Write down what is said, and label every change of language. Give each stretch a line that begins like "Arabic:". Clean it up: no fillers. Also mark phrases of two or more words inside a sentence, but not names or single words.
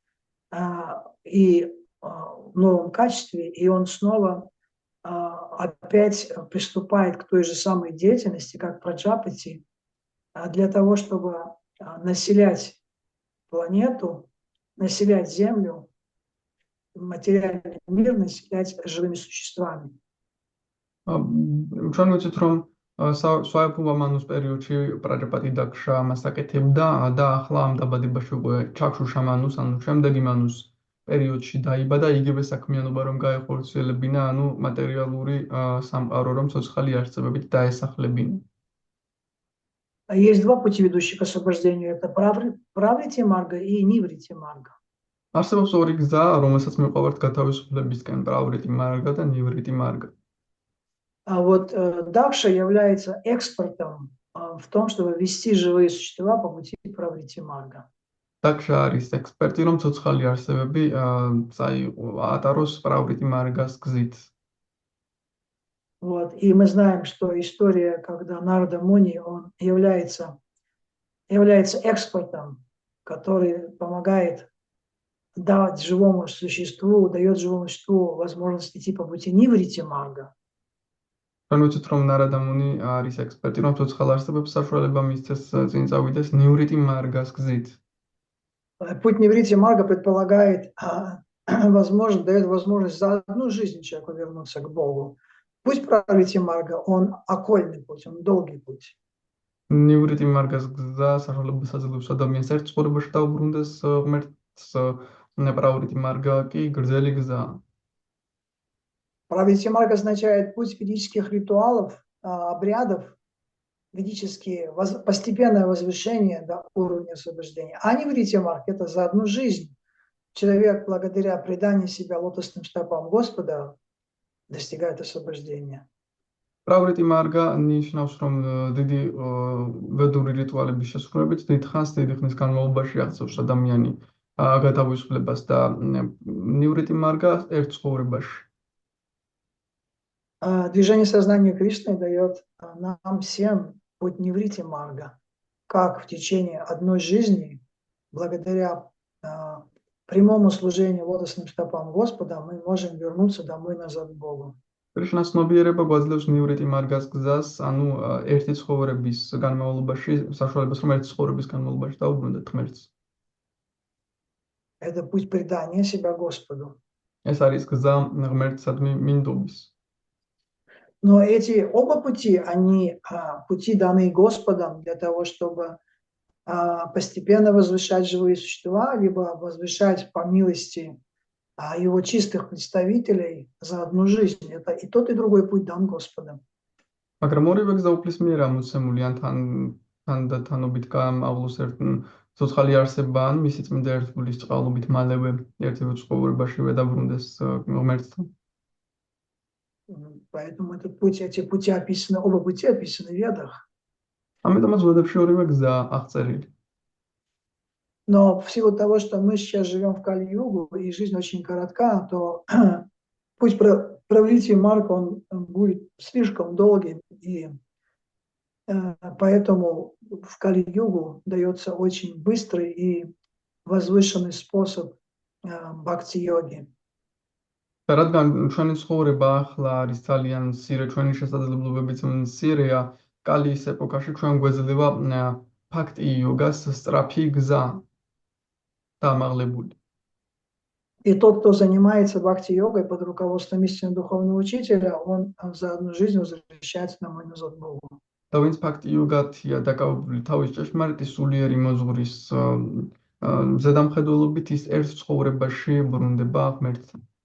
Russian: И в новом качестве, и он снова опять приступает к той же самой деятельности, как Праджапати, для того, чтобы населять планету, населять Землю, материальный мир, населять живыми существами.
Georgian: ჩვენ ვიცით, რომ სვაიამბუვა მანუს პერიოდში პრაჯაპატი დაქშა ამას აკეთებდა და ახლა ამ დაბადებაში უკვე ჩაქშუშა მანუს, ანუ შემდეგი მანუს პერიოდში დაიბადა იგივე საქმიანობა, რომ გაეხორციელებინა, ანუ მატერიალური სამყარო, რომ ცოცხალი არსებებით დაესახლებინა.
Russian: Есть два пути, ведущих к освобождению. Это праврити марга и ниврити марга.
Georgian: არსებობს ორი გზა, რომელსაც მიყვართ გათავისუფლებისკენ, პრავრიტი მარგა და ნივრიტი მარგა.
Russian: А вот Дакша является экспортом в том, чтобы вести живые существа по пути праврити марга.
Georgian: დაქშა არის ექსპერტი, რომ ცოცხალი არსებები ატაროს პრავრიტი მარგას გზით.
Russian: Вот. И мы знаем, что история, когда Нарада Муни, он является экспортом, который помогает дать живому существу, дает живому существу возможность идти по пути ниврити марга.
Georgian: ჩვენ ვიცით, რომ ნარადა მუნი არის ექსპერტი, რომ ცოცხალ არსებებს საშუალება მისცეს წინ წავიდეს ნივრიტი მარგას გზით.
Russian: Путь ниврити марга предполагает, дает возможность за одну жизнь человеку вернуться к Богу. Путь праврити марга, он окольный путь, он долгий путь.
Georgian: ნივრიტი მარგას გზა საშუალებას აძლევს ადამიანს ერთ ცხოვრებაში დაუბრუნდეს ღმერთს, პრავრიტი მარგა კი გრძელი გზაა.
Russian: Праврити марга означает путь ведических ритуалов, обрядов, ведические, постепенное возвышение до уровня освобождения. А ниврити марга – это за одну жизнь. Человек, благодаря преданию себя лотосным стопам Господа, достигает освобождения.
Georgian: პრავრიტი მარგა ნიშნავს, რომ დიდი ვედური რიტუალების შესრულებით დიდხანს, დიდი ხნის განმავლობაში აღწევს ადამიანი გათავისუფლებას და ნივრიტი მარგა ერთ ცხოვრებაში.
Russian: Движение сознания Кришны дает нам всем путь ниврити марга, как в течение одной жизни, благодаря прямому служению лотосным стопам Господа, мы можем вернуться домой назад к Богу.
Georgian: კრიშნას ცნობიერება გვაძლევს ნივრიტი მარგას გზას, ანუ ერთი ცხოვრების განმავლობაში, საშუალებას, რომ ერთი ცხოვრების განმავლობაში დაუბრუნდეთ ღმერთს.
Russian: Это путь предания себя Господу.
Georgian: ეს არის გზა ღმერთსადმი მინდობის.
Russian: Но эти оба пути, они пути даны Господом для того, чтобы постепенно возвышать живые существа, либо возвышать по милости его чистых представителей за одну жизнь. Это и тот, и другой путь дан Господом.
Georgian: მაგრამ ორივე გზა უფლის მიერ ამოცემული, ან თანობით გაამავლოს ერთ ცოცხალი არსება, ან მისი წმინდა ერთგულის წყალობით მალევე ერთივე ცხოვრებაშივე დაბრუნდეს ღმერთთან.
Russian: Поэтому эти пути описаны, оба пути описаны в Ведах.
Georgian: ამიტომაც ვედებში ორივე გზა აღწერილი.
Russian: Но в силу того, что мы сейчас живем в Кали-югу, и жизнь очень коротка, то путь праврити марга, он будет слишком долгий, и поэтому в Кали-югу дается очень быстрый и возвышенный способ бхакти-йоги.
Georgian: რადგან ჩვენი ცხოვრება ახლა არის ძალიან მცირე, ჩვენი შესაძლებლობებიც მცირეა, კალის ეპოქაში ჩვენ გვეძლევა ბhakti-იოგას სწრაფი გზა დამაღლებული.
Russian: И тот, кто занимается бхакти-йогой под руководством истинного духовного учителя, он за одну жизнь возвращается домой назад к Богу.
Georgian: და ვინც ფაქტიოგათია დაკავებული თავის ჭეშმარიტი სულიერი მოზღურის ზედამხედველობით, ის ერთ ცხოვრებაში ბრუნდება ღმერთთან.